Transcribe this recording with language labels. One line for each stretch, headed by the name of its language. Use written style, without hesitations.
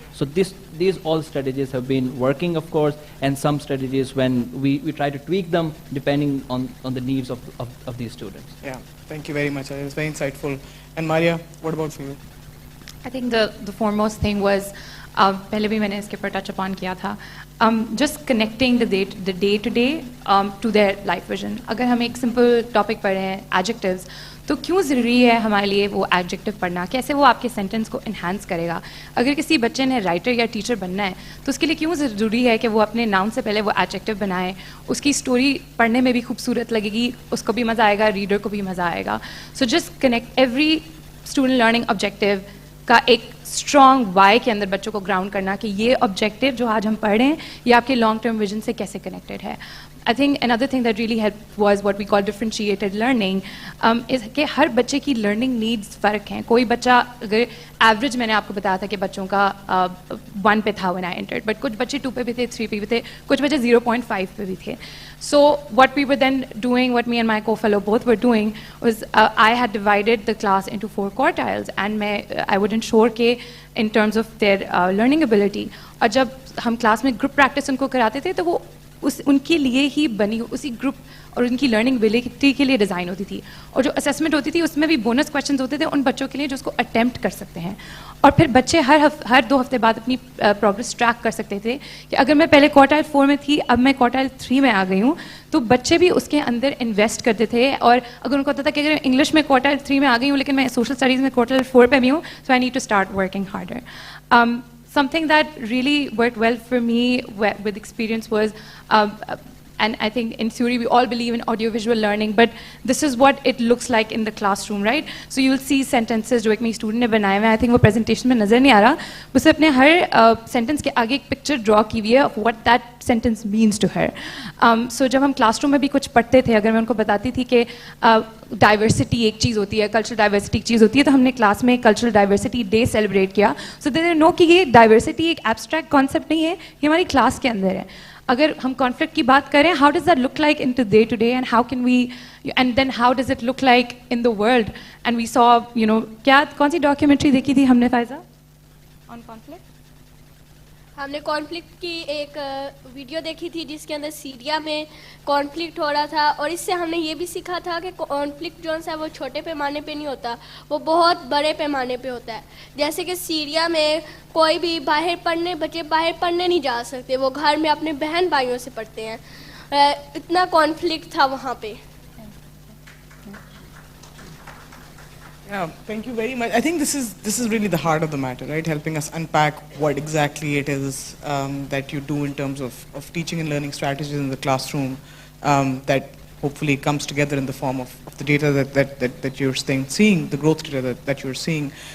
English: So these all strategies have been working, of course, and some strategies when we try to tweak them depending on the needs of these students. Yeah, thank you very much. It was very insightful. And Maria, what about for you? I think the foremost thing was,
Hindi: पहले भी मैंने इसके पर touch
English: upon किया था, just connecting the day to day to their life vision.
Hindi: अगर हम एक simple topic पढ़ रहे हैं, adjectives, तो क्यों ज़रूरी है हमारे लिए वो एडजेक्टिव पढ़ना, कैसे वो आपके सेंटेंस को इन्हांस करेगा. अगर किसी बच्चे ने राइटर या टीचर बनना है तो उसके लिए क्यों ज़रूरी है कि वो अपने नाउन से पहले वो एडजेक्टिव बनाए. उसकी स्टोरी पढ़ने में भी खूबसूरत लगेगी, उसको भी मज़ा आएगा, रीडर को भी मज़ा आएगा.
English: so just connect every student learning
Hindi: objective का एक स्ट्रॉन्ग वाई के अंदर बच्चों को ग्राउंड करना कि ये ऑब्जेक्टिव जो आज हम पढ़ रहे हैं ये आपके लॉन्ग टर्म विजन से कैसे कनेक्टेड है.
English: I think another thing that really helped was what we call differentiated learning.
Hindi: is कि हर बच्चे की learning needs फ़र्क हैं. कोई बच्चा अगर average मैंने आपको बताया था कि बच्चों का 1 पे था
English: when I entered,
Hindi: but कुछ बच्चे 2 पे भी थे, 3 पे भी थे, कुछ बच्चे 0.5 पे भी थे.
English: So what we were then doing, what me and my co-fellow both were doing was I had divided the class into 4 quartiles and I would ensure
Hindi: कि
English: in terms of their learning ability.
Hindi: और जब हम class में group practice उनको कराते थे तो वो उनके लिए ही बनी उसी ग्रुप और उनकी लर्निंग एबिलिटी के लिए डिज़ाइन होती थी. और जो असेसमेंट होती थी उसमें भी बोनस क्वेश्चंस होते थे उन बच्चों के लिए जो उसको अटेम्प्ट कर सकते हैं. और फिर बच्चे हर 2 हफ्ते बाद अपनी प्रोग्रेस ट्रैक कर सकते थे कि अगर मैं पहले क्वार्टाइल 4 में थी, अब मैं क्वार्टाइल 3 में आ गई हूँ, तो बच्चे भी उसके अंदर इन्वेस्ट करते थे. और अगर उनको पता था कि अगर इंग्लिश में क्वार्टाइल 3 में आ गई हूँ लेकिन मैं सोशल स्टडीज़ में क्वार्टाइल 4 पे भी हूँ,
English: So I need to start working harder. Something that really worked well for me with experience was, and I think in theory we all believe in audiovisual learning, but this is what it looks like in the classroom, right? So you'll see sentences
Hindi: जो एक मेरी student ने बनाए हुए हैं,
English: I think
Hindi: वो presentation में नज़र नहीं आ रहा, उसे अपने हर sentence के आगे एक picture draw की हुई है
English: of what that sentence means to her.
Hindi: So जब हम classroom में भी कुछ पढ़ते थे, अगर मैं उनको बताती थी कि डाइवर्सिटी एक चीज़ होती है, कल्चरल डाइवर्सिटी एक चीज़ होती है, तो हमने क्लास में कल्चरल डाइवर्सिटी डे सेलिब्रेट किया.
English: so they know
Hindi: कि ये डाइवर्सिटी एक एब्स्ट्रैक्ट कॉन्सेप्ट नहीं है, ये हमारी क्लास के अंदर है. अगर हम कॉन्फ्लिक्ट की बात करें,
English: How does that look like in day to day, and how can we, and then how does it look like in the world? And we saw, you know,
Hindi: क्या कौन सी डॉक्यूमेंट्री देखी थी हमने फायजा
English: On conflict?
Hindi: हमने conflict की एक video देखी थी जिसके अंदर सीरिया में कॉन्फ्लिक्ट हो रहा था, और इससे हमने ये भी सीखा था कि कॉन्फ्लिक्ट जो है वो छोटे पैमाने पे नहीं होता, वो बहुत बड़े पैमाने पे होता है। जैसे कि सीरिया में कोई भी बच्चे बाहर पढ़ने नहीं जा सकते, वो घर में अपने बहन भाइयों से पढ़ते हैं। इतना कॉन्फ्लिक्ट था वहाँ पे।
English: Yeah, thank you very much. I think this is really the heart of the matter, right? Helping us unpack what exactly it is that you do in terms of teaching and learning strategies in the classroom that hopefully comes together in the form of the data that you're seeing, the growth data that you're seeing.